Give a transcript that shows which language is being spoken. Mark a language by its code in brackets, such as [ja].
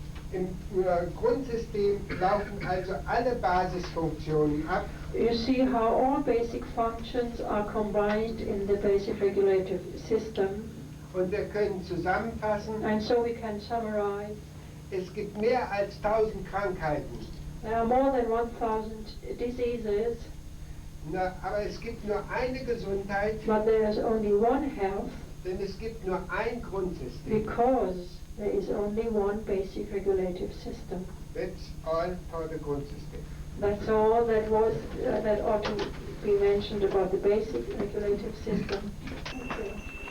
[de] Im Grundsystem laufen also alle Basisfunktionen ab. [en] You see how all basic functions are combined in the basic regulative system, [de] Und wir können zusammenfassen, [en] and so we can summarize. [de] es gibt mehr als 1000 Krankheiten. [en] There are more than 1,000 diseases, [de] Aber es gibt nur eine Gesundheit, [en] but there is only one health [de] denn es gibt nur ein Grundsystem. [en] because there is only one basic regulative system. That's all for the Grundsystem. That's all that was that ought to be mentioned about the basic regulative system. Thank you.